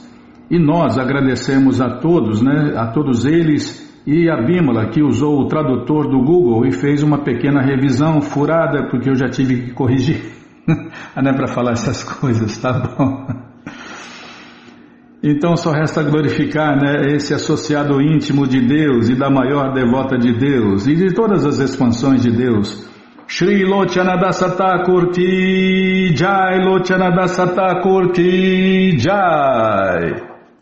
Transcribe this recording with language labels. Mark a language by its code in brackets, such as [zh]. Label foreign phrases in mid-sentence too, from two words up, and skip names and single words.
[pt] E nós agradecemos a todos, né, a todos eles, e a Bimala, que usou o tradutor do Google e fez uma pequena revisão furada, porque eu já tive que corrigir. Não é para falar essas coisas, tá bom? Então só resta glorificar, né, esse associado íntimo de Deus e da maior devota de Deus e de todas as expansões de Deus. [hi] श्री लोचन दास ठाकुर की जय, लोचन दास ठाकुर की जय.